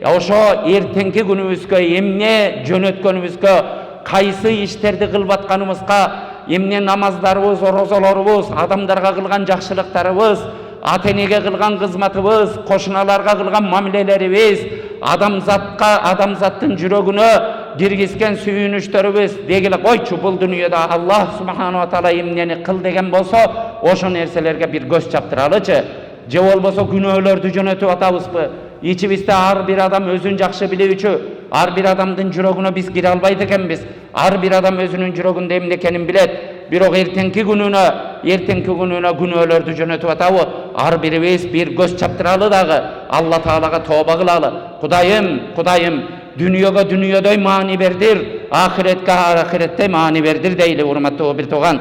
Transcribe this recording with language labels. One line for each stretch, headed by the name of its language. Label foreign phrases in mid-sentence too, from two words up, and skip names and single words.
Kyrgyz: Ошо эртеңки күнүбүзгө эмне жөнөткөнүбүзгө, кайсы иштерди кылып атканыбызга, эмне намаздарыбыз, орозолорубуз, адамдарга кылган жакшылыктарыбыз, ата-энеге кылган кызматыбыз, кошуналарга кылган мамилелерибиз, адамзаттын жүрөгүнө киргизген сүйүнүчтөрүбүз дегиле койчу, бул дүйнөдө Аллах Субхану ва Таала эмнени кыл деген болсо, ошо нерселерге бир көз чаптыралычы. Же болбосо күнөөлөрдү жөнөтүп атабызбы? İçimizde ар bir adam özün жақшы билүүчү, ар bir адамдын жүрөгүнө биз кире албайт экенбиз. Ар bir адам өзүнүн жүрөгүндө эмне экенин билет. Бирок эртеңки күнүнө күнөөлөрдү жөнөтүп атабы? Ар бирибиз бир көз чаптыралы дагы, Алла Таалага тооба кылалы. Кудайым, дүнүйөгө дүнүйөдөй маани бердир, ахиретке ахиретте маани бердир дейли, урматтуу бир тууган.